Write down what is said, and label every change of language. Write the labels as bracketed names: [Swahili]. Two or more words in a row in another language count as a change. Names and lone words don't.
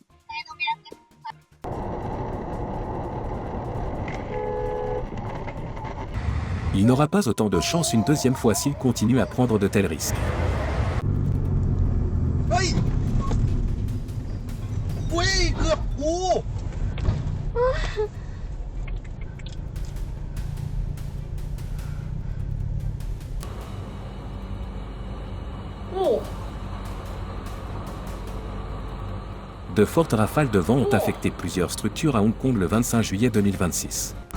[French] Il n'aura pas autant de chance une deuxième fois s'il continue à prendre de tels risques. [Thai] Hey! อุ้ยเกือบกู [French] De fortes rafales de vent ont affecté plusieurs structures à Hong Kong le 25 juillet 2026.